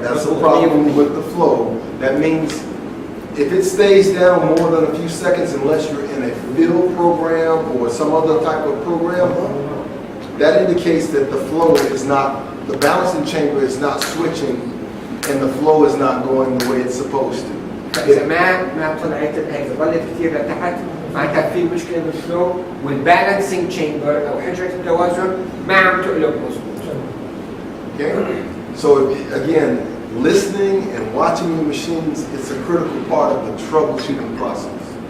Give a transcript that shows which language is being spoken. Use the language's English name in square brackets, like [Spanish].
[English] That's the problem with the flow. That means if it stays down more than a few seconds, unless you're in a fill program or some other type of program, that indicates that the flow is not, the balancing chamber is not switching and the flow is not going the way it's supposed to. [Arabic] فإذا ما طلعت إذا ظلت كثير لتحت معناتها في مشكلة بالفلو والبالانسينج تشامبر أو حجرة التوازن ما عم تقلب مظبوط. [English] Okay? So again, listening and watching the machines is a critical part of the troubleshooting process.